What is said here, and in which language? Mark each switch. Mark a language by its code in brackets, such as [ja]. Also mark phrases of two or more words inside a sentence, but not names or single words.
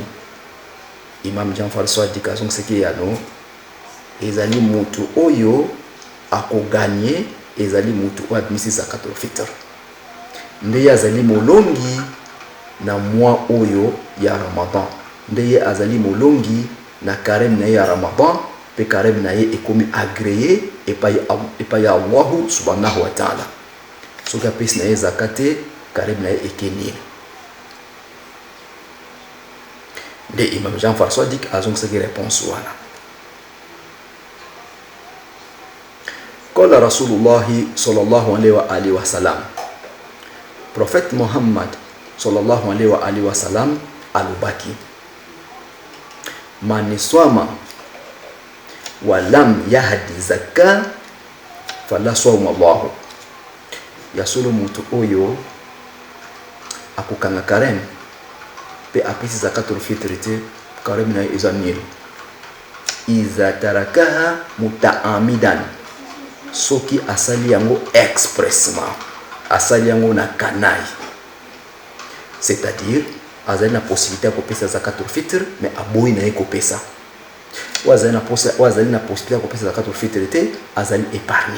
[ln] Imam Ja'far Sadiq azongiseki yano, ezali mutu oyo akoganye, ezali mutu oyo abimisi [ar] زكاة الفطر. [ln] Ndeye azali molongi na mwa oyo ya Ramadan. Ndeye azali molongi na carême na ya Ramadan, pe carême na ye ekomi agréé epai ya Allah [ar] سبحانه وتعالى. [ln] Soki apesi na ye zakate, carême na ye ekeni. Nde Imam Ja'far Sadiq azongiseki réponse wana. [ar] قال رسول الله صلى الله عليه وآله وسلم, Prophète Muhammad صلى الله عليه وآله وسلم alubaki, من صام ولم يؤد زكاة فلا صام الله. [ln] Ya solo mutu oyo akukanga carême pe apesi [ar] زكاة الفطر [ln] te, carême na eza nil. [ar] إذا تركها متعمدا, [ln] soki asali yango expressement, asali yango na kanai, [fr] c'est-à-dire [ln] azali na possibilité ko pesa [ar] زكاة الفطر [ln] mais aboyi na eko pesa, wazali na possibilité ko pesa [ar] زكاة الفطر [ln] te, azali épargné.